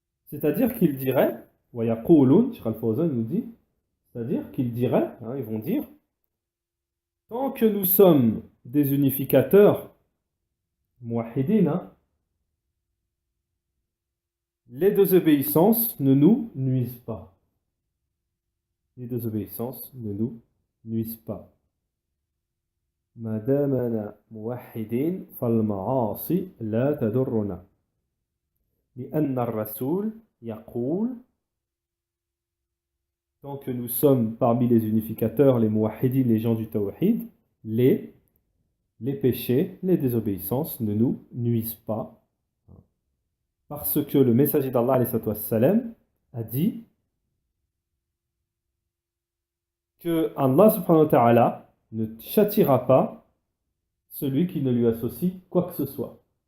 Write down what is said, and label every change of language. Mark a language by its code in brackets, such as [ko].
[fr] C'est-à-dire qu'ils diraient, وَيَقُولُونَ, Cheikh Al-Fawzan nous dit, c'est-à-dire qu'ils diraient, hein, ils vont dire, tant que nous sommes des unificateurs, muwahhidin, hein, les désobéissances ne nous nuisent pas. Les désobéissances ne nous nuisent pas. [ar] ما دامنا موحدين فالمعاصي لا تضرنا لأن الرسول يقول. [fr] Tant que nous sommes parmi les unificateurs, les muwahhidin, les gens du tawhid, les péchés, les désobéissances ne nous nuisent pas. Parce que le messager d'Allah alayhi salam a dit que Allah subhanahu wa ta'ala ne châtiera pas celui qui ne lui associe quoi que ce soit.